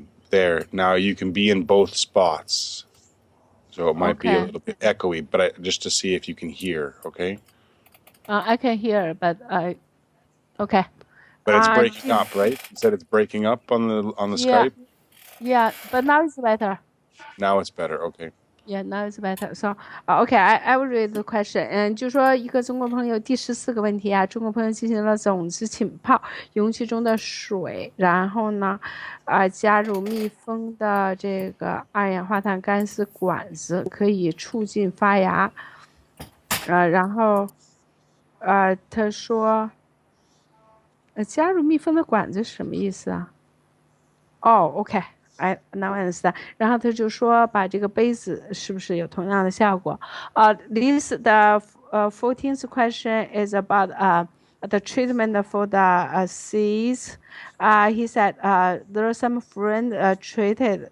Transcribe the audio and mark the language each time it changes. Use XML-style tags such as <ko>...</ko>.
<en>There now you can be in both spots, so it might be a little bit echoey, but just to see if you can hear. Okay. I can hear, but okay. But it's breaking up, right? You said it's breaking up on the Skype. Yeah, but now it's better. Now it's better. Okay. Yeah, now it's better. So, okay, I will read the question.</en> <zh>就说一个中国朋友第14个问题啊，中国朋友进行了种子浸泡，容器中的水，然后呢，加入密封的这个二氧化碳干式管子，可以促进发芽。然后，他说，加入密封的管子是什么意思啊？</zh> <en>哦，OK。I now understand。</en> <zh>然后他就说，把这个杯子是不是有同样的效果？</zh> <en>The 14th question is about the treatment for the seeds. He said there are some friend treated.</en>